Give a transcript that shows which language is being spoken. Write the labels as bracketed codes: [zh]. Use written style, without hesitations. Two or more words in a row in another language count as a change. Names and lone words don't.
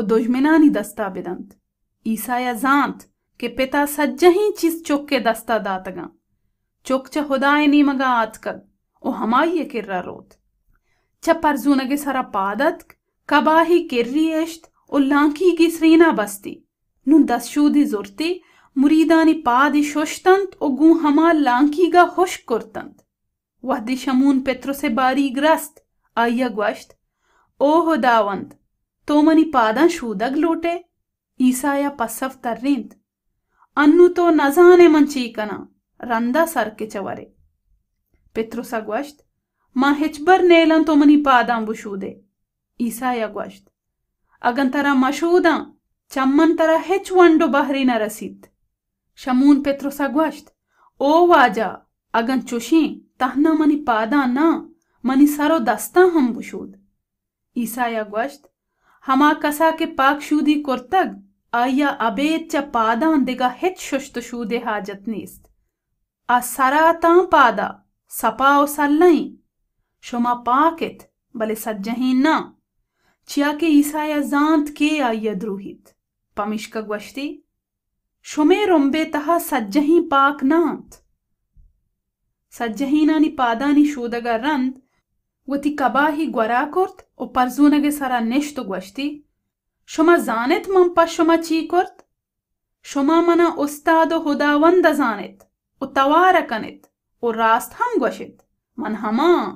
[bal] दुश्मनानी दस्ता बिदंत ईसाया जांत के पिता सज्जही चीज चुक के दस्ता दातगा चुक च खुदाए नीमगा आतकग ओ हमाये किर्रा रोत च परजूनगे सरा पादत कबाही किर्री एश्त ओ लांकी की सरीना बस्ती नुन दस्शूदी जुर्ती मुरीदानी पादी शुश्तंत ओ गू हमा लांकीगा खुश कुर्तंत वहदी शमून पेत्रो से बारी ग्रस्त आया ग्वश्त ओ खुदावंत तो मनी पादा शूदग लोटे ईसाया पसफ तर्रिंत अन्नु तो नजाने मंचीकना रंदा सर के चवरे पेत्रोसा ग्वश्त मां हिचबर नेलन तो मनी पादां बुशूदे ईसाया ग्वश्त अगन तरा मशूदा चम्मन तरा हिच वंडो बहरी न रसीत शमून पेत्रोसा ग्वश्त ओ वाजा अगन चुशी तहना मनी पादा ना मनी सरो दस्ता हम बुशूद ईसाया ग्वश्त हमा कसा के पाक शूदी कुर्तग आया अबेद च पादां दिगा हिच शुश्त शूदे हाजत नीस्त आ सरातां पादा सपाओ सल्लई शुमा पाकित बले सज्जहीन ना चिया के ईसाया जांत के आया द्रूहित पमिश्क ग्वश्ती शुमे रुम्बे तहा सज्जही पाक नांत सज्जहीनानी पादानी शूदगा रंद वती कबाही ग्वरा कुर्त ओ परजूनगे सरा निश्त ग्वश्ती शुमा जानित मन पा शुमा ची कुर्त शुमा मना उस्तादो खुदावंद जानित ओ तवार कनित ओ रास्त हम ग्वशित मन हमा